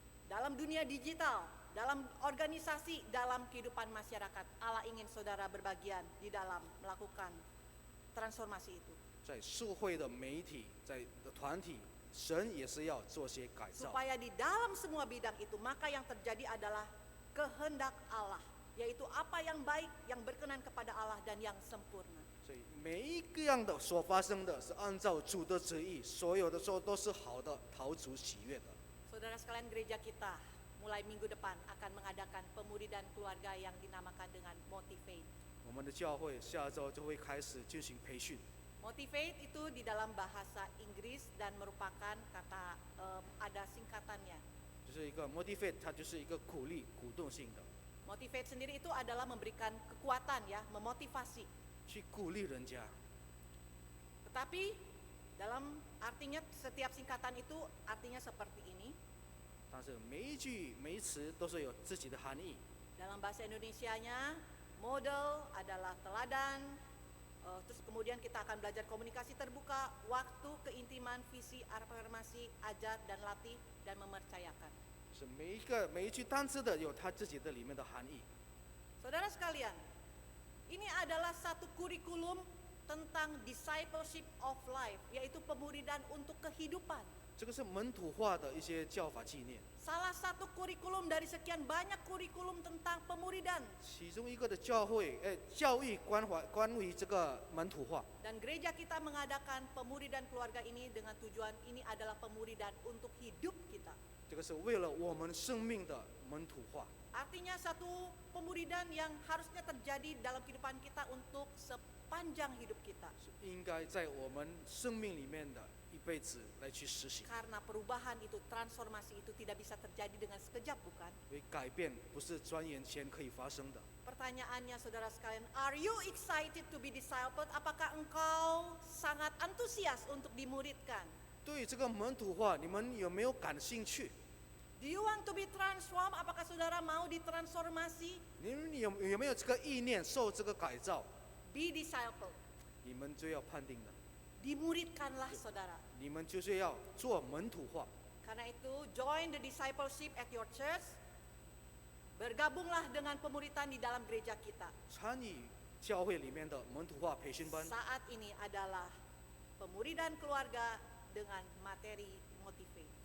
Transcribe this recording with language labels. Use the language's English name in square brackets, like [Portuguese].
[Indonesian] Dalam dunia digital, dalam organisasi, dalam kehidupan masyarakat, Allah ingin saudara berbagian di dalam melakukan transformasi itu. [Chinese] 在社会的媒体、在的团体，神也是要做些改造。 [Indonesian] Supaya di dalam semua bidang itu, maka yang terjadi adalah kehendak Allah, yaitu apa yang baik, yang berkenan kepada Allah dan yang sempurna. [Chinese] 所以每一个样的所发生的是按照主的旨意，所有的时候都是好的，讨主喜悦的。 [Indonesian] Saudara sekalian, gereja kita mulai minggu depan akan mengadakan pemuridan keluarga yang dinamakan dengan Motivate. [Chinese] 我们的教会下周就会开始进行培训。 [Indonesian] Motivate itu di dalam bahasa Inggris dan merupakan kata ada singkatannya. [Chinese] 就是一个 motivate， 它就是一个鼓励、鼓动性的， [Indonesian] Motivate sendiri itu adalah memberikan kekuatan ya, memotivasi. [Chinese] 去鼓励人家。 [Indonesian] Tetapi dalam artinya setiap singkatan itu artinya seperti ini. [Chinese] 但是每一句、每一词都是有自己的含义。 [Indonesian] Dalam bahasa Indonesianya, model adalah teladan. Terus kemudian kita akan belajar komunikasi terbuka, waktu, keintiman, visi, afirmasi, ajar dan latih dan mempercayakan. [Chinese] 是每一句单词的有它自己的里面的含义。 [Indonesian] Saudara sekalian, ini adalah satu kurikulum tentang [English] discipleship of life, [Indonesian] yaitu pemuridan untuk kehidupan. [Chinese] 这个是门徒化的一些教法纪念， [Indonesian] Salah satu kurikulum dari sekian banyak kurikulum tentang pemuridan. [Chinese] 其中一个的教育关于这个门徒化。 [Indonesian] Dan gereja kita mengadakan pemuridan keluarga ini dengan tujuan ini adalah pemuridan untuk hidup kita. [Chinese] 这个是为了我们生命的门徒化， [Indonesian] Artinya satu pemuridan yang harusnya terjadi dalam kehidupan kita untuk sepanjang hidup kita. [Chinese] 是应该在我们生命里面的一辈子来去实行。 [Indonesian] Karena perubahan itu, transformasi itu tidak bisa terjadi dengan sekejap, bukan? [Chinese] 因为改变不是转眼间可以发生的。 [Indonesian] Pertanyaannya saudara sekalian, [English] are you excited to be discipled? [Indonesian] Apakah engkau sangat antusias untuk dimuridkan? [Chinese] 对于这个门徒化，你们有没有感兴趣？ [English] Do you want to be transformed? [Indonesian] Apakah saudara mau ditransformasi? [Chinese] 你们有没有这个意念受这个改造？ [English] be disciple. [Chinese] 你们就要判定了， [Indonesian] Dimuridkanlah saudara. [Chinese] 你们就是要做门徒化。 [Indonesian] Karena itu [English] join the discipleship at your church. [Indonesian] Bergabunglah dengan pemuridan di dalam gereja kita. [Chinese] 参与教会里面的门徒化培训班。 [Indonesian] Saat ini adalah pemuridan keluarga dengan materi motivate.